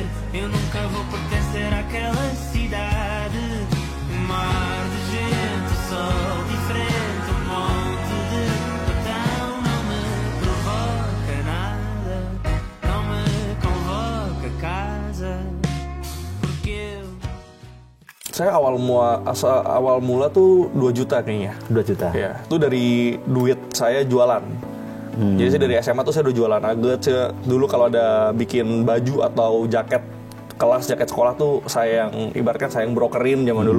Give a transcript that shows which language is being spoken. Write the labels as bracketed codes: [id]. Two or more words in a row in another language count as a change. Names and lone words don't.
[pt] Eu nunca vou pertencer àquela cidade. Um mar de gente, sol diferente, um monte de botão. Não me provoca nada, não me convoca casa. Porque eu... [id] Saya awal mula tuh 2 juta kayaknya. 2 juta? Ya, itu dari duit saya jualan. Jadi saya dari SMA tuh saya udah jualan nugget. Dulu kalau ada bikin baju atau jaket kelas, jaket sekolah tuh saya yang ibaratkan saya yang brokerin zaman dulu.